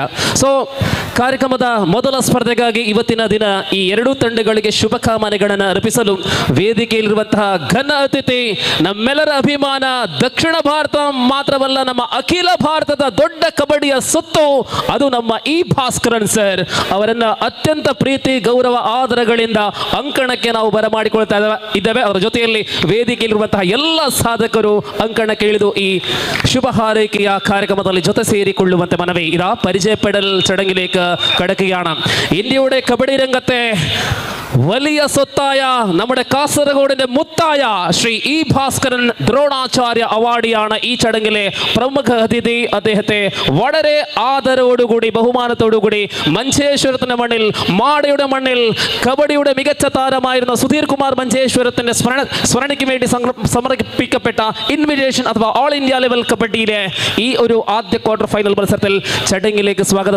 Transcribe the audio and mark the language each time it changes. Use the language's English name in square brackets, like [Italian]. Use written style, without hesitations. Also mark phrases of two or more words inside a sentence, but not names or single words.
[Kannada] ಸೊ ಕಾರ್ಯಕ್ರಮದ ಮೊದಲ ಸ್ಪರ್ಧೆಗಾಗಿ ಇವತ್ತಿನ ದಿನ ಈ ಎರಡೂ ತಂಡಗಳಿಗೆ ಶುಭಕಾಮನೆಗಳನ್ನು ಅರ್ಪಿಸಲು ವೇದಿಕೆಯಲ್ಲಿರುವಂತಹ ಘನ ಅತಿಥಿ, ನಮ್ಮೆಲ್ಲರ ಅಭಿಮಾನ, ದಕ್ಷಿಣ ಭಾರತ ಮಾತ್ರವಲ್ಲ ನಮ್ಮ ಅಖಿಲ ಭಾರತದ ದೊಡ್ಡ ಕಬಡ್ಡಿಯ ಸೊತ್ತು, ಅದು ನಮ್ಮ ಈ ಭಾಸ್ಕರನ್ ಸರ್ ಅವರನ್ನ ಅತ್ಯಂತ ಪ್ರೀತಿ, ಗೌರವ, ಆದರಗಳಿಂದ ಅಂಕಣಕ್ಕೆ ನಾವು ಬರಮಾಡಿಕೊಳ್ತಾ ಇದ್ದೇವೆ. ಅವರ ಜೊತೆಯಲ್ಲಿ ವೇದಿಕೆಯಲ್ಲಿರುವಂತಹ ಎಲ್ಲ ಸಾಧಕರು ಅಂಕಣಕ್ಕೆ ಇಳಿದು ಈ ಶುಭ ಹಾರೈಕೆಯ ಕಾರ್ಯಕ್ರಮದಲ್ಲಿ ಜೊತೆ ಸೇರಿಕೊಳ್ಳുವಂತೆ മനവേ. [Malayalam] ഇതാ പരിചയപ്പെടൽ ചടങ്ങിലേക്ക് കടക്കുകയാണ്. ഇന്ത്യയുടെ കബഡി രംഗത്തെ വലിയ സ്വത്തായ നമ്മുടെ കാസർഗോഡിന്റെ മുത്തായ ശ്രീ ഇ ഭാസ്കരൻ ദ്രോണാചാര്യ അവാർഡിയാണ് ഈ ചടങ്ങിലെ പ്രമുഖ അതിഥി. അദ്ദേഹത്തെ വളരെ ആദരവോടുകൂടി, ബഹുമാനത്തോടുകൂടി മഞ്ചേശ്വരത്തിന്റെ മണ്ണിൽ, മാടയുടെ മണ്ണിൽ കബഡിയുടെ മികച്ച താരമായിരുന്ന സുധീർ കുമാർ മഞ്ചേശ്വരത്തിന്റെ സ്മരണയ്ക്ക് വേണ്ടി സമർപ്പിക്കപ്പെട്ട ഇൻവിറ്റേഷൻ അഥവാ [English] All India level [Malayalam] കബഡിയിലെ ഈ ഒരു ആദ്യ [English] quarter final [Malayalam] മത്സരത്തിൽ ചടങ്ങിലേക്ക് സ്വാഗതം.